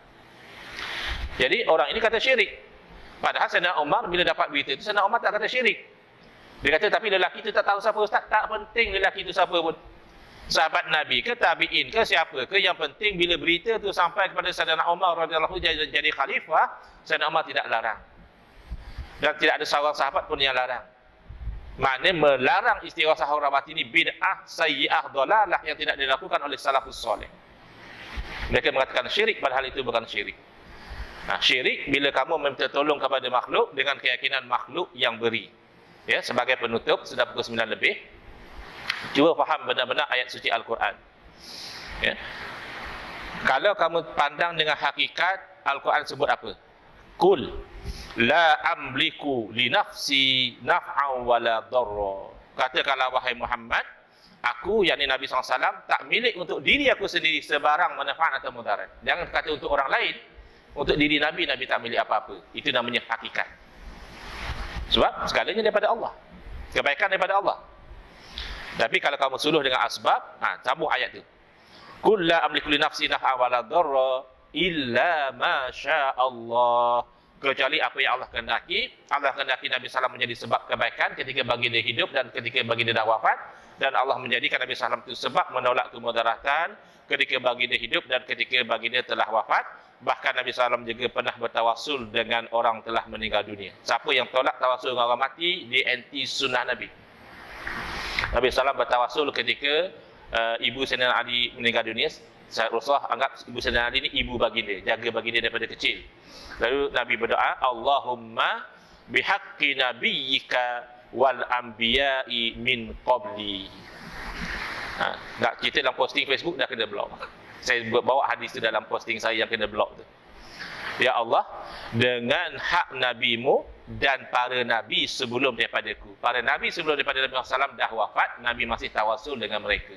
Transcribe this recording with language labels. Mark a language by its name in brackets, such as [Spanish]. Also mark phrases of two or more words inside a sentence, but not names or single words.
[Malay] Jadi orang ini kata syirik. Padahal Sayyidina Umar bila dapat berita itu, Sayyidina Umar tak kata syirik. Dia kata, tapi lelaki itu tak tahu siapa Ustaz. Tak penting lelaki itu siapa pun. Sahabat Nabi ke, tabi'in ke, siapa ke, yang penting bila berita tu sampai kepada Sayyidina Umar [Arabic] رضي الله عنه [Malay] jadi khalifah, Sayyidina Umar tidak larang. Dan tidak ada seorang sahabat pun yang larang. Maknanya melarang istighosah orang mati ini [Arabic] بدعة سيئة ضلالة [Malay] yang tidak dilakukan oleh [Arabic] السلف الصالح. [Malay] Mereka mengatakan syirik, padahal itu bukan syirik. Syirik bila kamu meminta tolong kepada makhluk dengan keyakinan makhluk yang beri. Ya, sebagai penutup, sudah pukul 9 lebih. Cuba faham benar-benar ayat suci Al-Quran. Ya. Kalau kamu pandang dengan hakikat, Al-Quran sebut apa? [Arabic] قل لا أملك لنفسي نفعا ولا ضرا. [Malay] Katakanlah wahai Muhammad, aku yakni Nabi SAW tak milik untuk diri aku sendiri sebarang manfaat atau mudarat. Jangan kata untuk orang lain. Untuk diri Nabi, Nabi tak milik apa-apa. Itu namanya hakikat. Sebab segalanya daripada Allah. Kebaikan daripada Allah. Tapi kalau kamu suluh dengan asbab, sambung ayat tu. [Arabic] قل لا أملك لنفسي نفعا ولا ضرا إلا ما شاء الله. [Malay] Kecuali apa yang Allah kehendaki. Allah kehendaki Nabi SAW menjadi sebab kebaikan ketika baginda hidup dan ketika baginda dah wafat, dan Allah menjadikan Nabi SAW itu sebab menolak kemudaratan ketika baginda hidup dan ketika baginda telah wafat. Bahkan Nabi SAW juga pernah bertawasul dengan orang telah meninggal dunia. Siapa yang tolak tawasul dengan orang mati, dia anti sunnah Nabi. Nabi SAW bertawasul ketika ibu Sayyidina Ali meninggal dunia. Rasulullah anggap ibu Sayyidina Ali ini ibu baginda, jaga baginda daripada kecil. Lalu Nabi berdoa, [Arabic] اللهم بحق نبيك والأنبياء من قبلي. [Malay] Kita dalam posting Facebook dah kena blok. Saya bawa hadis tu dalam posting saya yang kena blok tu. Ya Allah, dengan hak nabimu dan para nabi sebelum daripadaku. Para nabi sebelum daripada Nabi SAW dah wafat, Nabi masih tawasul dengan mereka.